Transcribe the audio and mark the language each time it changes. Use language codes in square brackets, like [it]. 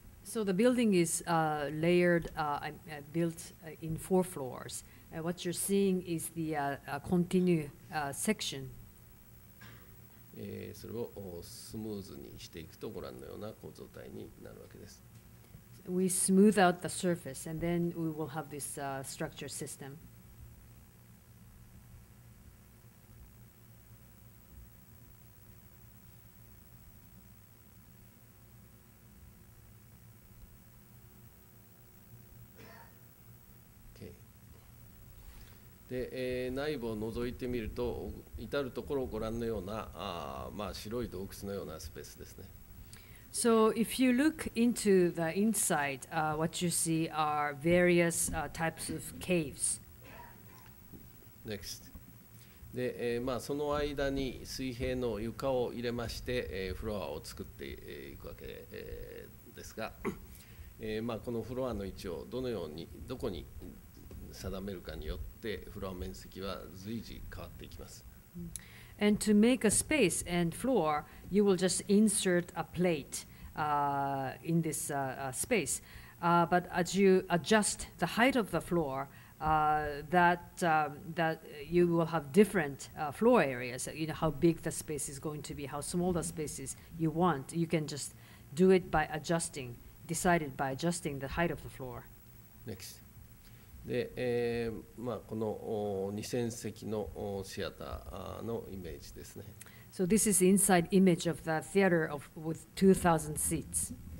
[en] So the building is layered, built in 4 floors. What you're seeing is the continued section. [ja] それをスムーズにしていくとご覧のような構造体になるわけです。 [en] We smooth out the surface, and then we will have this structure system. [ja] で、内部を覗いてみると、至るところご覧のような白い洞窟のようなスペースですね。 [en] So if you look into the inside, what you see are various types of caves. Next. [ja] で、その間に水平の床を入れまして、フロアを作っていくわけですが、このフロアの位置をどこに定めるかによってフロア面積は随時変わっていきます。 [en] And to make a space and floor, you will just insert a plate in this space. But as you adjust the height of the floor, that you will have different floor areas. You know how big the space is going to be, how small the space is you want. You can just do it by decided by adjusting the height of the floor. Next. [ja] で、この2000席のシアターのイメージですね。 [en] So this is the inside image of the theater with 2,000 seats.